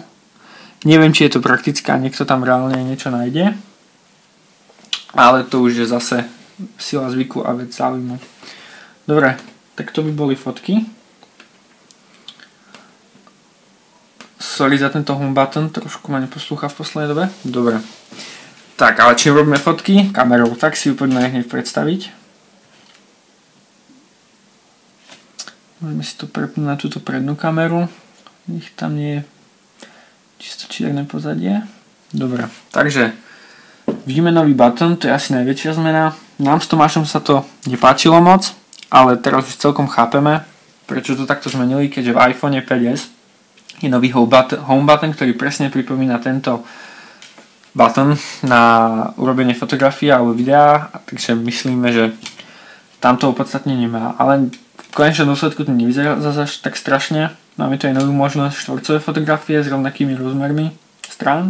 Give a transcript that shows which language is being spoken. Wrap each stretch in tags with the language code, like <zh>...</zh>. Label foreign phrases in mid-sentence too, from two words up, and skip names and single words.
<sk>Neviem, či je to praktické a niekto tam reálne niečo nájde. Ale to už je zase sila zvyku a vec záujmu. Dobre, tak to by boli fotky. Sorry za tento</sk> <en>home button,</en> <sk>trošku ma neposlúcha v poslednej dobe. Dobre. Tak, ale čím robíme fotky? Kamerou. Tak si ju poďme hneď predstaviť. Môžeme si to prepnúť na túto prednú kameru. Nech tam nie je čisto čierne pozadie. Dobre, takže vidíme nový button, to je asi najväčšia zmena. Nám s Tomášom sa to nepáčilo moc, ale teraz už celkom chápeme, prečo to takto zmenili, keďže v iPhone 5s je nový</sk> <en>home button,</en> <sk>ktorý presne pripomína tento button na urobenie fotografie alebo videa, takže myslíme, že tam to opodstatne nemá, ale v konečnom dôsledku to nevyzerá zase tak strašne. Máme tu aj novú možnosť štvorcové fotografie s rovnakými rozmermi strán.</sk>